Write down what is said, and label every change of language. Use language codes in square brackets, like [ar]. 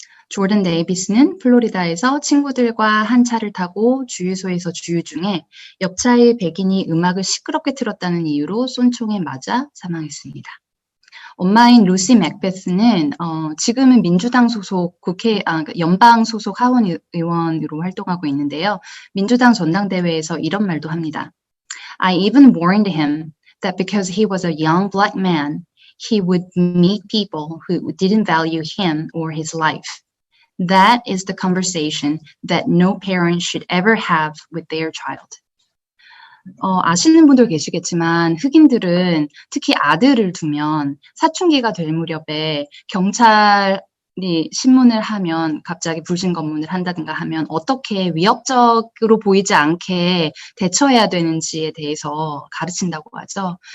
[ko] 조던 데이비스는 플로리다에서 친구들과 한 차를 타고 주유소에서 주유 중에 옆차의 백인이 음악을 시끄럽게 틀었다는 이유로 쏜 총에 맞아 사망했습니다. 엄마인 루시 맥베스는 지금은 민주당 소속 연방 소속 하원 의원으로 활동하고 있는데요. 민주당 전당대회에서 이런 말도 합니다. [en] I even warned him that because he was a young black man, he would meet people who didn't value him or his life. That is the conversation that no parent should ever have with their child. [ko] 아시는 분들 계시겠지만 흑인들은 특히 아들을 두면 사춘기가 될 무렵에 경찰이 신문을 하면 갑자기 불신검문을 한다든가 하면 어떻게 위협적으로 보이지 않게 대처해야 되는지에 대해서 가르친다고 하죠.